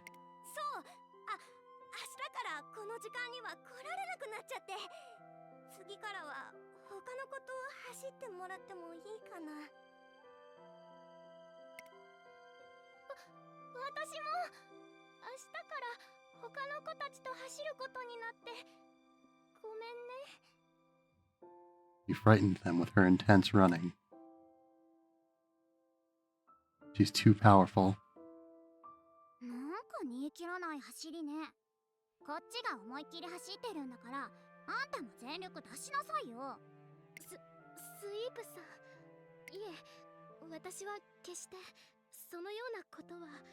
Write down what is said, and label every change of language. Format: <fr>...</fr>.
<ja>そう、明日からこの時間には来られなくなっちゃって、次からは他の子と走ってもらってもいいかな。私も明日から他の子たちと走ることになってごめんね。</ja> <en>You frightened them with her intense running. She's too powerful.</en> <ja>なんか煮え切らない走りね。こっちが思いっきり走ってるんだから、あんたも全力出しなさいよ。スイープさん、いえ、私は決してそのようなことは。</ja>